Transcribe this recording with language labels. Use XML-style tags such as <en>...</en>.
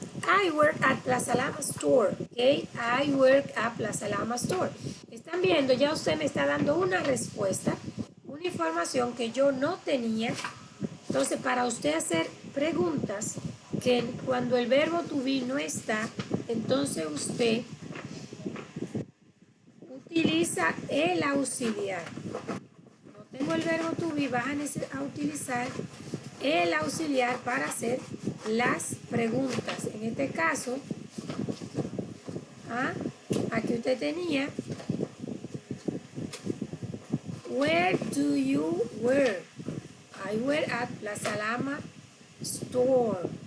<en>I work at Plaza Lama Store. Okay. I work at Plaza Lama Store.</en> <es>Están viendo, ya usted me está dando una respuesta, una información que yo no tenía. Entonces, para usted hacer preguntas, que cuando el verbo to be no está, entonces usted utiliza el auxiliar. No tengo el verbo to be, vas a utilizar el auxiliar para hacer las preguntas. En este caso, aquí usted tenía,</es> <en>where do you work? I work at Plaza Lama Store.</en>